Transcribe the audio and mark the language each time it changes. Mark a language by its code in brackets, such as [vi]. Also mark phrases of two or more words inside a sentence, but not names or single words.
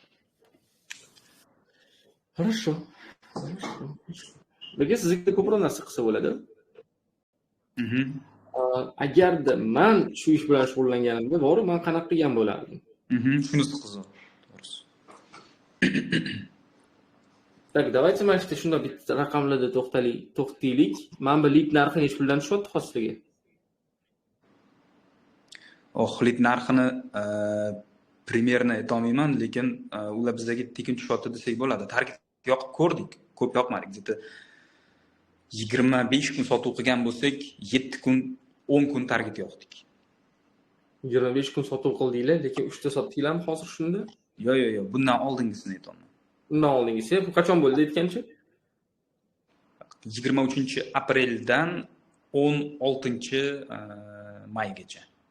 [ru] Хорошо. [uz] Lekin sizga ko'proq narsa qilsa bo'ladi. Agarda men shu ish bilan shug'ullanganimda, to'g'ri, men qanaqa qilgan bo'lardim? Shunisi qiziq. To'g'risi. [ru] Так, давайте [uz] mana shu shunda bitta raqamlarda to'xtaylik. Men bu lid narxi necha puldan tushyapti hozirga? Lid narxini primerni aytolmayman, lekin ular bizga tekin tushyapti desak bo'ladi. Target yoqib ko'rdik, ko'p yoqmadi. Где-то 25 kun sotuv qilgan bo'lsak, 7 kun, 10 kun target yoqdik. 25 kun sotuv qildinglar, lekin 3 ta sotdinglarmi hozir shunda? Yo'q, bundan oldingisini aytaman. Undan oldingisi, bu qachon bo'ldi aytgancha? 23 apreldan 16 maygacha.